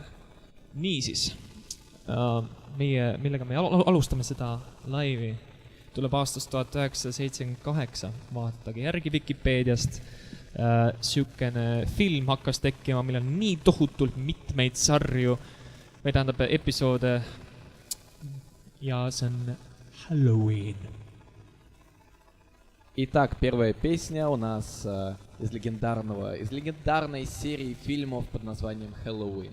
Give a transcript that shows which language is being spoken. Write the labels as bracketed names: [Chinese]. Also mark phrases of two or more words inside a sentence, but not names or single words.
[Estonian] Niisiis, millega me alustame seda laivi, tuleb aastast 1978, vaatage järgi Wikipeediast. Sükene film hakkas tekkima, meil on nii tohutult mitmeid sarju, või tähendab episoode, ja see on Halloween. [Russian] Итак, первая песня у нас из легендарной серии фильмов под названием «Хэллоуин».